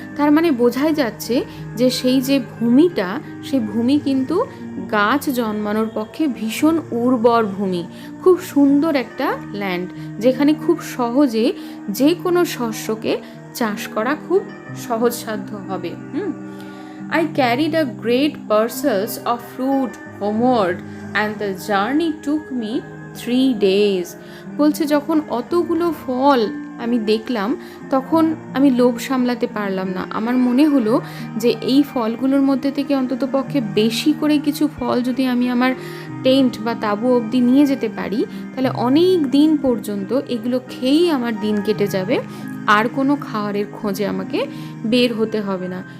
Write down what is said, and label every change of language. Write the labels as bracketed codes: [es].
[bn] তার মানে বোঝাই যাচ্ছে যে সেই যে ভূমিটা, সেই ভূমি কিন্তু গাছ জন্মানোর পক্ষে ভীষণ উর্বর ভূমি। খুব সুন্দর একটা ল্যান্ড, যেখানে খুব সহজে যে কোনো শস্যকে চাষ করা খুব সহজসাধ্য হবে। [en] I carried a great parcels of fruit homeward and the journey took me 3 days. [bn] বলছে যখন অতগুলো ফল আমি দেখলাম, তখন আমি লোভ সামলাতে পারলাম না। আমার মনে হলো যে এই ফলগুলোর মধ্যে থেকে অন্তত পক্ষে বেশি করে কিছু ফল যদি আমি আমার টেন্ট বা তাঁবু অবধি নিয়ে যেতে পারি, তাহলে অনেক দিন পর্যন্ত এগুলো খেয়েই আমার দিন কেটে যাবে, আর কোনো খাবারের খোঁজে আমাকে বের হতে হবে না।